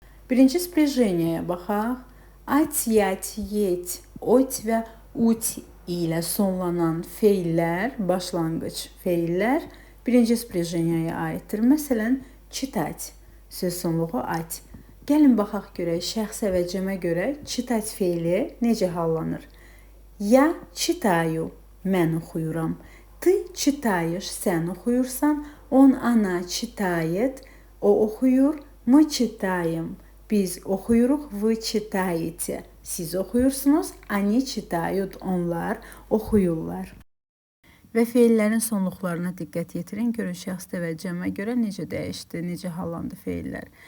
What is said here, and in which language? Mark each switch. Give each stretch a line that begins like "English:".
Azerbaijani: Birinci sprijeniyaya baxaq. Ать, ять, еть, ot və ut ilə sonlanan feillər, başlanğıc feillər birinci sprijeniyaya aiddir. Məsələn, читать söz sonluğu ать. Gəlin baxaq görək şəxsə və cəmə görə читать feili necə hallanır.
Russian: Я читаю,
Azerbaijani: mən oxuyuram.
Russian: Ты читаешь,
Azerbaijani: sən oxuyursan.
Russian: Он, она читает,
Azerbaijani: o oxuyur.
Russian: Мы читаем,
Azerbaijani: biz oxuyuruq.
Russian: Вы читаете,
Azerbaijani: siz oxuyursunuz.
Russian: Они читают,
Azerbaijani: onlar oxuyurlar. Və feillərin sonluqlarına diqqət yetirin. Görün şəxsdə və cəmə görə necə dəyişdi, necə hallandı feillər.